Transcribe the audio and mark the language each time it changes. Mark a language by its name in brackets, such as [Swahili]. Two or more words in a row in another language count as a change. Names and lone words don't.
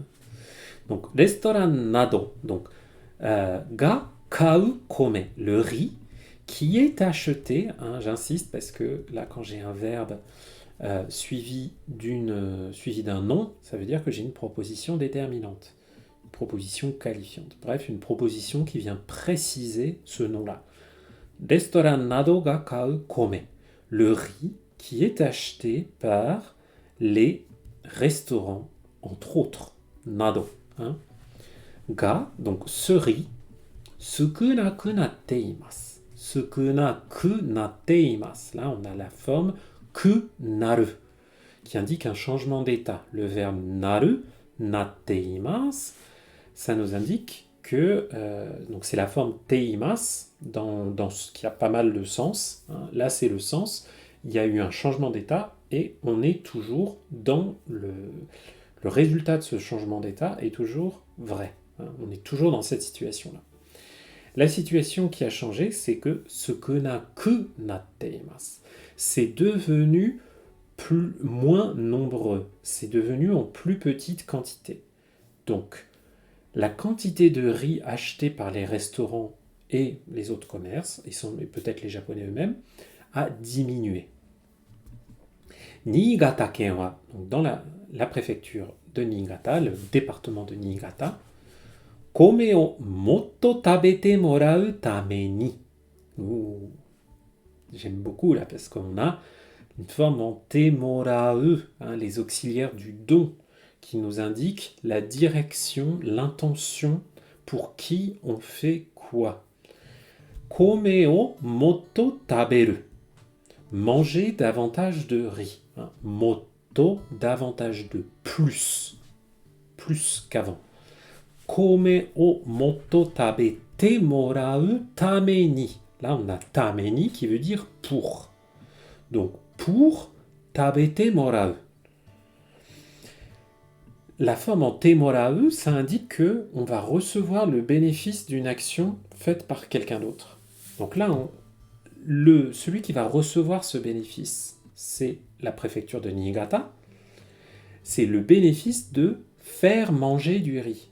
[French] Donc, [Japanese] レストランなど, [French] donc, [Japanese] が買う米, [French] le riz, qui est acheté, hein, j'insiste parce que là, quand j'ai un verbe suivi d'un nom, ça veut dire que j'ai une proposition déterminante, une proposition qualifiante. Bref, une proposition qui vient préciser ce nom-là. [Japanese] レストランなどが買う米, [French] le riz qui est acheté par les restaurants, entre autres, nado. Hein. Ga, donc ce riz, [Japanese] 少なくなっています. 少なくなっています. [French] Là, on a la forme [Japanese] くなる, [French] qui indique un changement d'état. Le verbe naru, [Japanese] なっています, [French] ça nous indique que donc c'est la forme teimasu dans ce qui a pas mal de sens. Hein. Là, c'est le sens. Il y a eu un changement d'état et on est toujours dans le résultat de ce changement d'état est toujours vrai. Hein. On est toujours dans cette situation-là. La situation qui a changé, c'est que [Japanese] 少なくなっています. [French] C'est devenu moins nombreux. C'est devenu en plus petite quantité. Donc, la quantité de riz acheté par les restaurants et les autres commerces, et peut-être les Japonais eux-mêmes, a diminué. [Japanese] 新潟県は, [French] donc dans la préfecture de Niigata, le département de Niigata, [Japanese] 米をもっと食べてもらうために. [French] J'aime beaucoup là parce qu'on a une forme en [Japanese] てもらう, [French] hein, les auxiliaires du don, qui nous indiquent la direction, l'intention pour qui on fait quoi. [Japanese] 米をもっと食べる. [French] Manger davantage de riz. Hein. Motto, davantage de plus. Plus qu'avant. [Japanese] 米をもっと食べてもらうために. [French] Là, on a [Japanese] ために [French] qui veut dire pour. Donc, pour [Japanese] 食べてもらう. [French] la forme en temorau, ça indique que on va recevoir le bénéfice d'une action faite par quelqu'un d'autre. Donc là, celui qui va recevoir ce bénéfice, c'est la préfecture de Niigata. C'est le bénéfice de faire manger du riz.